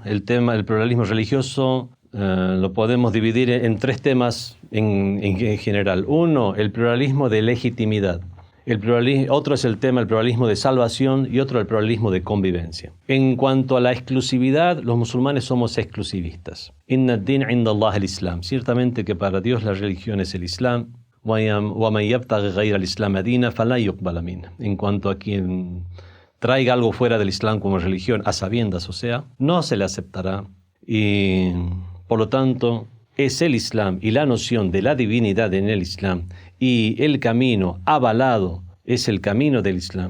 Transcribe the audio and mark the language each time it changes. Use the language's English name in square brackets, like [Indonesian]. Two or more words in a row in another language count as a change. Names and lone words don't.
[Spanish] El pluralismo religioso lo podemos dividir en tres temas en general. Uno, el pluralismo de legitimidad. Otro es el pluralismo de salvación, y otro el pluralismo de convivencia. En cuanto a la exclusividad, los musulmanes somos exclusivistas. [Arabic] إن الدين عند الله الإسلام. [Spanish] Ciertamente que para Dios la religión es el Islam. [Arabic] وَمَنْ يَبْتَغِ غَيْرَ الْإِسْلَامَ دِينًا فَلَا يُقْبَلَ مِنْهُ. [Spanish] En cuanto a quien traiga algo fuera del Islam como religión, a sabiendas, o sea, no se le aceptará. Y por lo tanto, es el Islam y la noción de la divinidad en el Islam y el camino avalado es el camino del Islam.